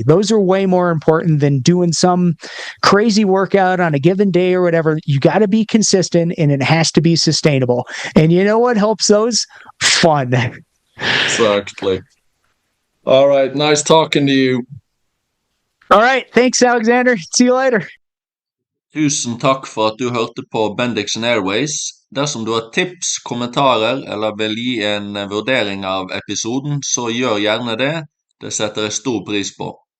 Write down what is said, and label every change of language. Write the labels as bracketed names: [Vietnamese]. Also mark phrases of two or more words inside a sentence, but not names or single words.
[English] Those are way more important than doing some crazy workout on a given day or whatever. You got to be consistent, and it has to be sustainable. And you know what helps those? Fun. Exactly. All right. Nice talking to you. All right. Thanks, Alexander. See you later. [Norwegian] Tusen takk for at du hørte på Bendiksen Airways. Dersom du har tips, kommentarer eller vil gi en vurdering av episoden, så gjør gjerne det. Det setter jeg stor pris på.